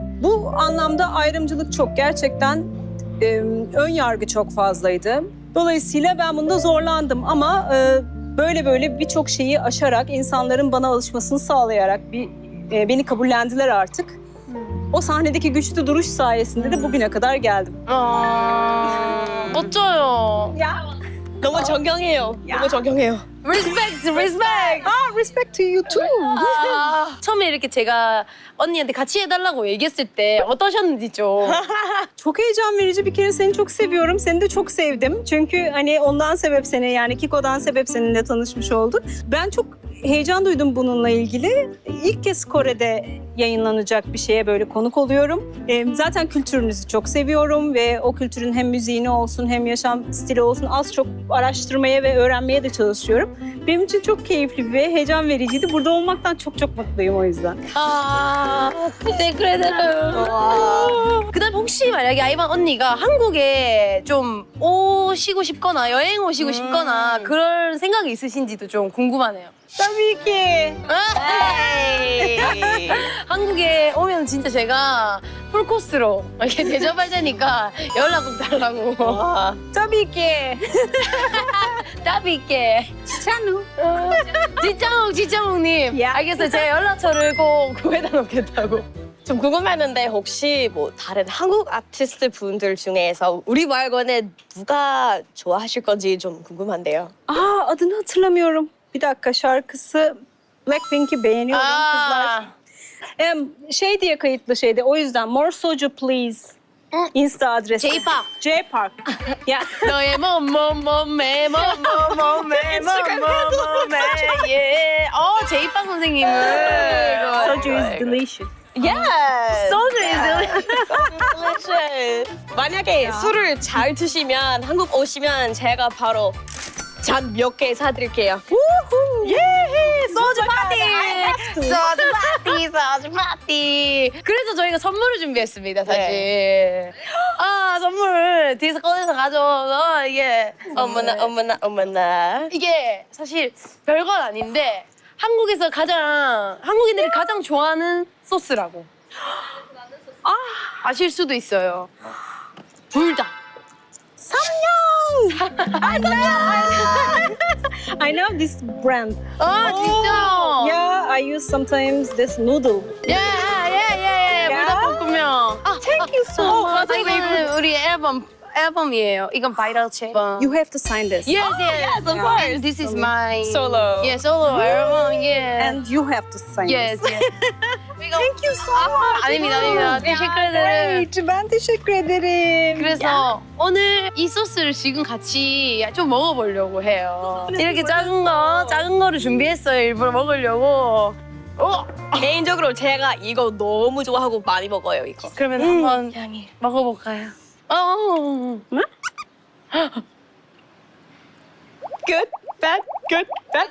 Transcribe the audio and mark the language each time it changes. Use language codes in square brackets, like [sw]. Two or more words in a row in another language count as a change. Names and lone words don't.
[tr] Bu anlamda ayrımcılık çok gerçekten ön yargı çok fazlaydı. Dolayısıyla ben bunda zorlandım ama böyle birçok şeyi aşarak, insanların bana alışmasını sağlayarak beni kabullendiler artık. O sahnedeki güçlü duruş sayesinde de bugüne kadar geldim. [ko] 멋져요. 너무 존경해요. 너무 존경해요. [en] Respect, respect. Respect to you too. [ko] 처음에 이렇게 제가 언니한테 같이 해달라고 얘기했을 때 어떠셨는지 좀. [tr] Çok heyecan verici. Bir kere seni çok seviyorum. Seni de çok sevdim. Çünkü hani ondan sebep seni, yani Kiko'dan sebep seninle tanışmış olduk. Ben çok heyecan duydum bununla ilgili. İlk kez Kore'de yayınlanacak bir şeye böyle konuk oluyorum. Zaten kültürünüzü çok seviyorum ve o kültürün hem müziğini olsun hem yaşam stili olsun az çok araştırmaya ve öğrenmeye de çalışıyorum. Benim için çok keyifli ve heyecan vericiydi. Burada olmaktan çok çok mutluyum o yüzden. teşekkür ederim. [ko] 그다음 혹시 만약에 아이반 언니가 한국에 좀 오시고 싶거나 여행 오시고 싶거나 그런 생각이 있으신지도 좀 궁금하네요. [tr] Tabii ki. [ko] 한국에 오면 진짜 제가 풀코스로 이렇게 대접할 테니까 연락 꼭 달라고. [tr] Tabii ki. 따비게. Çanu. [ko] 지창욱님. 야. 알겠어요. 제가 연락처를 꼭 구해다 놓겠다고. 좀 궁금했는데 혹시 뭐 다른 한국 아티스트 분들 중에서 우리 말고는 누가 좋아하실 건지 좀 궁금한데요. [tr] Adını hatırlamıyorum. Bir dakika, şarkısı Blackpink'i beğeniyorum kızlar. Şey diye kayıtlı şeyde, o yüzden More Soju Please. Insta adresi. J-Park. J-Park. Ya. [ko] 너의 몸매 예. 제이빵 선생님을. [en] Soju is delicious. Yes. 소주 is delicious. [ko] 만약에 술을 잘 드시면 한국 오시면 제가 바로 잔 몇 개 사드릴게요. 예, 소주 파티! 소주 파티! 그래서 저희가 선물을 준비했습니다, 사실. 선물을 뒤에서 꺼내서 가져와서 이게. 어머나. 이게 사실 별건 아닌데 한국인들이 가장 좋아하는 소스라고. 아실 수도 있어요. 불닭. [en] I know this brand. [ko] 진짜? [en] Yeah, I use sometimes this noodle. [ko] 예. 불닭볶음면. [en] Thank you so much. [ko] 이거는 우리 앨범이에요. 이건 바이럴 체. [en] You have to sign this. Yes, of course. And this is my Solo. Yeah, solo 앨범. Yeah. And you have to sign Yes, this. yes. Thank you so much. [ko] 아닙니다. [tr] teşekkür ederim. Great. Ben teşekkür ederim. [ko] 그래서 오늘 이 소스를 지금 같이 좀 먹어보려고 해요. 이렇게 작은 거를 준비했어요. 일부러 먹으려고. 개인적으로 제가 이거 너무 좋아하고 많이 먹어요, 이거. 그러면 한번 먹어볼까요? [en] Good, bad, good, bad.